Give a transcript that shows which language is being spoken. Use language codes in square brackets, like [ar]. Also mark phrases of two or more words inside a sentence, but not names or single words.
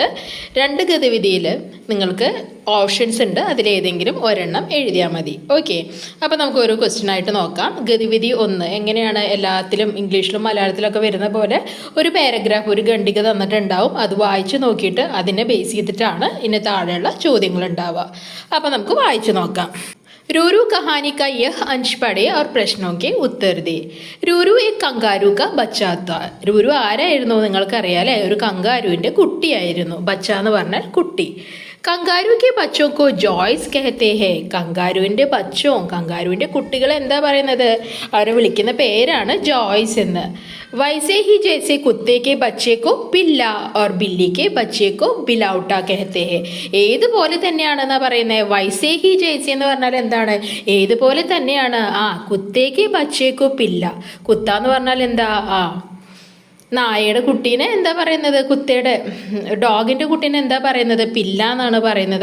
[ml] 2 ഗതിവിധിയിൽ നിങ്ങൾക്ക് ഓപ്ഷൻസ് ഉണ്ട്, അതിലേതെങ്കിലും ഒരെണ്ണം എഴുതിയാൽ മതി. ഓക്കെ, അപ്പോൾ നമുക്ക് ഒരു ക്വസ്റ്റ്യൻ ആയിട്ട് നോക്കാം. ഗതിവിധി 1 എങ്ങനെയാണ്? എല്ലാത്തിലും ഇംഗ്ലീഷിലും മലയാളത്തിലൊക്കെ വരുന്ന പോലെ ഒരു പാരഗ്രാഫ്, ഒരു ഖണ്ഡിക തന്നിട്ടുണ്ടാവും. അത് വായിച്ച് നോക്കിയിട്ട് അതിനെ ബേസ് ചെയ്തിട്ടാണ് ഇനി താഴെയുള്ള ചോദ്യങ്ങൾ ഉണ്ടാവുക. അപ്പോൾ നമുക്ക് വായിച്ച് നോക്കാം. [hi] रूरू कहानी का यह अंश पढ़े और प्रश्नों के उत्तर दे. रूरू एक कंगारू का बच्चा था. [ml] रूरू ആരായിരുന്നു നിങ്ങൾക്കറിയാലേ? ഒരു കങ്കാരുവിൻ്റെ കുട്ടിയായിരുന്നു. ബച്ച എന്ന് പറഞ്ഞാൽ കുട്ടി. [hi] कंगारू के बच्चों को जोयस कहते हैं. [ml] കങ്കാരുവിൻ്റെ ബച്ചോ, കങ്കാരുവിൻ്റെ കുട്ടികളെ എന്താ പറയുന്നത്? അവരെ വിളിക്കുന്ന പേരാണ് ജോയ്സ് എന്ന്. [hi] वैसे ही जैसे कुत्ते के बच्चे को पिल्ला और बिल्ली के बच्चे को बिलौटा कहते हैं. [ml] ഏതുപോലെ തന്നെയാണെന്നാ പറയുന്നത്. [hi] वैसे ही जैसे [ml] എന്ന് പറഞ്ഞാൽ എന്താണ്? ഏതുപോലെ തന്നെയാണ്. [hi] कुत्ते के बच्चे को पिल्ला. [ml] കുത്ത എന്ന് പറഞ്ഞാൽ എന്താ? നായയുടെ കുട്ടീനെ എന്താ പറയുന്നത്? കുത്തയുടെ ഡോഗിൻ്റെ കുട്ടീനെ എന്താ പറയുന്നത്? പില്ല എന്നാണ് പറയുന്നത്.